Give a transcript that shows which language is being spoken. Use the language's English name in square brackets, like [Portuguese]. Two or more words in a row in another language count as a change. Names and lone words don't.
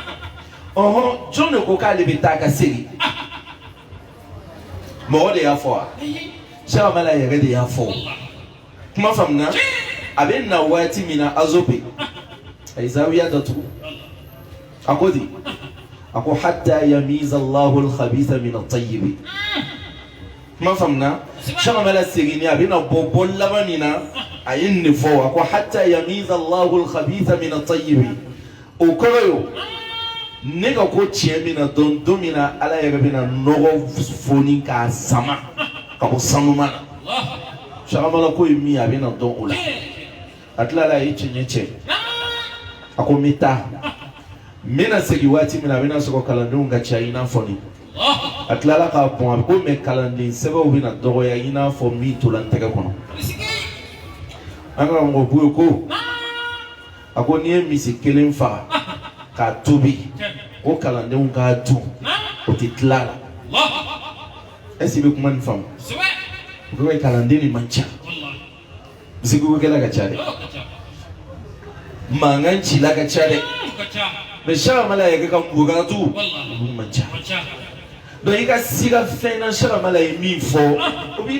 [Bambara] jɔn de ko k'ale bɛ taa ka segin mɔgɔ de y'a fɔ wa Cheikh Amala yɛrɛ de y'a fɔ kuma faamuna a bɛ na waati min na azo bɛ a ye zawiya datugu a ko di a ko [Arabic] حتى يميز الله الخبيث من الطيب [Bambara] kuma faamuna Cheikh Amala seginni a bɛ na bɔ laban min na a ye nin fɔ a ko [Arabic] حتى يميز الله الخبيث من الطيب [Bambara] o kɔrɔ ye ne ka ko tiɲɛ min na don min na ala yɛrɛ bɛ na nɔgɔ foni k'a sama ka bɔ sanuma na Cheikh Amala ko ye min a bɛ na dɔn o la a tilala a ye tiɲɛ cɛ a ko n bɛ taa n bɛna segin waati min na a bɛna sɔrɔ kalandenw ka ca i n'a fɔ nin a tilala k'a bɔn a bɛ ko mɛ kalanden sɛbɛnw bɛna dɔgɔya i n'a fɔ min tola n tɛgɛ kɔnɔ an ka mɔgɔ buye ko a ko n'i ye misi kelen faga k'a tobi o kalandenw k'a dun o tɛ tila la [French] est-ce que [Bambara] i bɛ kuma nin faamu o ko kalanden nin man ca misikukɛla ka ca dɛ mankan cila ka ca dɛ mais Cheikh Amala yɛrɛ ka mugatu olu man ca donc i ka si ka fɛn na Cheikh Amala ye min fɔ o b'i